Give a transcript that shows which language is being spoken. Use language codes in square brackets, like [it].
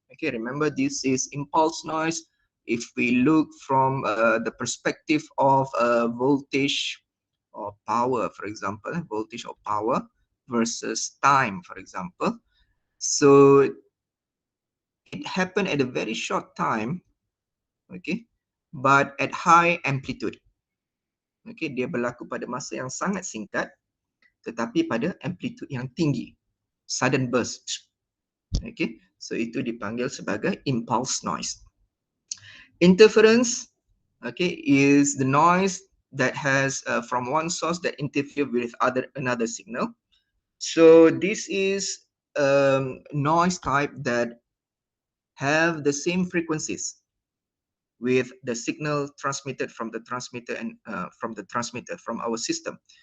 [en] Okay, remember this is impulse noise. If we look from the perspective of voltage or power, for example, voltage or power versus time, for example. So it happened at a very short time, okay, but at high amplitude. [ms] Okay, dia berlaku pada masa yang sangat singkat, tetapi pada amplitude yang tinggi, [en] sudden burst. [ms] Okay, so itu dipanggil sebagai impulse noise. [en] Interference, okay, is the noise that has from one source that interfere with another signal. So this is noise type that have the same frequencies with the signal transmitted from the transmitter and from our system.